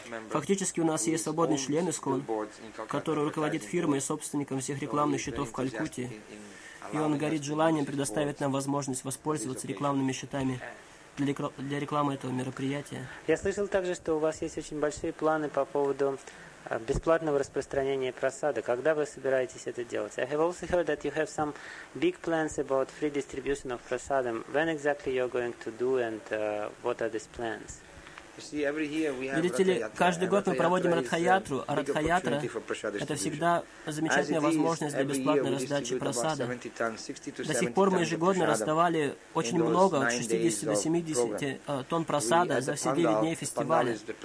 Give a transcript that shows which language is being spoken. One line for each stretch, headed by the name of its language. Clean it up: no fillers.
Russian: Фактически у нас есть свободный член ИСКОН, который руководит фирмой и собственником всех рекламных счетов в Калькутте, и он горит желанием предоставить нам возможность воспользоваться рекламными счетами для рекламы этого мероприятия. Я слышал также, что у вас есть очень большие планы по поводу бесплатного распространения просады. Когда вы собираетесь это делать?
English: I have also heard that you have some big plans about free distribution of prasadam. When exactly you're going to do and what are these plans?
Russian: Видите ли, каждый год мы проводим Радха-ятру, а Радха-ятра – это всегда замечательная возможность для бесплатной раздачи просады. До сих пор мы ежегодно раздавали очень много, от 60 до 70 тонн просада за все 9 дней фестиваля.